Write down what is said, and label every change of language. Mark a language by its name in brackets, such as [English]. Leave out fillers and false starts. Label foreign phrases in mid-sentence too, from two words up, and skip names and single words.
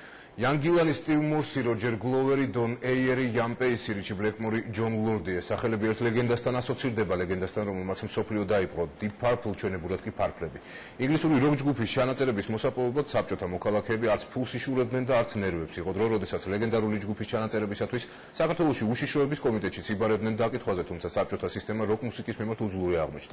[Georgian] Young Gillan, Steve Morsi, Roger Glover, Don Ayer, Ian Pacey, Richie Blackmore, John Lordi, სახელები ერთ ლეგენდასთან ასოცირდება, ლეგენდასთან, რომელმაც მსოფლიო დაიპყრო, Deep Purple ჩვენებურად კი ფარფლები. ინგლისური როკ ჯგუფის ჩანაწერების მოსაპოვებლად საბჭოთა მოქალაქეები არც ფულს იშურებდნენ და არც ნერვებს. იყო დრო, როდესაც ლეგენდარული ჯგუფის ჩანაწერებისათვის საქართველოში უშიშროების კომიტეტშიც იბარებდნენ დაკითხვაზე, თუმცა საბჭოთა სისტემა როკ მუსიკის მიმართ უძლური აღმოჩნდა.